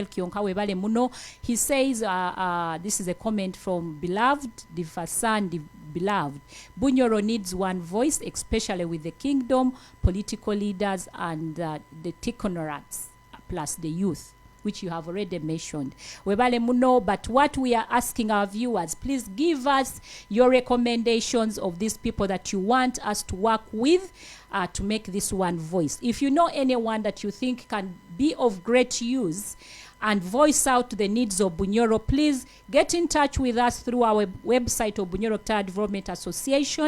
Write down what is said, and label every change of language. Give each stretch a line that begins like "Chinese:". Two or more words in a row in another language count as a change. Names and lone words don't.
Nyoro: Kionkawe Bale Muno.
English: He says, this is a comment from Beloved, Divasan Beloved. Bunyoro needs one voice, especially with the kingdom, political leaders, and the technocrats, plus the youth, which you have already mentioned.
Nyoro: Webale muno,
English: but what we are asking our viewers, please give us your recommendations of these people that you want us to work with to make this one voice. If you know anyone that you think can be of great use and voice out the needs of Bunyoro, please get in touch with us through our website of Bunyoro Kitara Development Association.